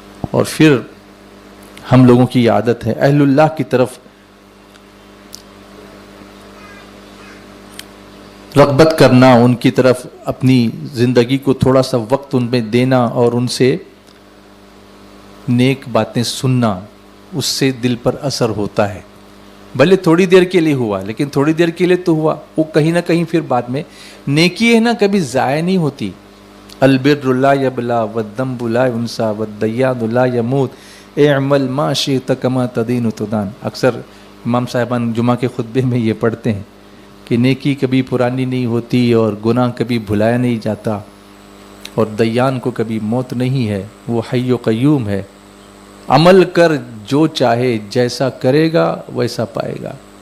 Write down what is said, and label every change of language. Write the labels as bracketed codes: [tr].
[ur] اور پھر ہم لوگوں کی عادت ہے اہل اللہ کی طرف رغبت کرنا, ان کی طرف اپنی زندگی کو تھوڑا سا وقت ان میں دینا اور ان سے نیک باتیں سننا. اس سے دل پر اثر ہوتا ہے. بھلے تھوڑی دیر کے لیے ہوا لیکن تھوڑی دیر کے لیے تو ہوا, وہ کہیں نہ کہیں پھر بعد میں نیکی ہے نا کبھی ضائع نہیں ہوتی. [ar] البر لا یبلا والذنب لا ینسا والدیان لا یموت اعمل ما شئت کما تدین تدان. [ur] اکثر امام صاحبان جمعہ کے خطبے میں یہ پڑھتے ہیں کہ نیکی کبھی پرانی نہیں ہوتی اور گناہ کبھی بھلایا نہیں جاتا اور دیان کو کبھی موت نہیں ہے, وہ حی و قیوم ہے. عمل کر جو چاہے, جیسا کرے گا ویسا پائے گا.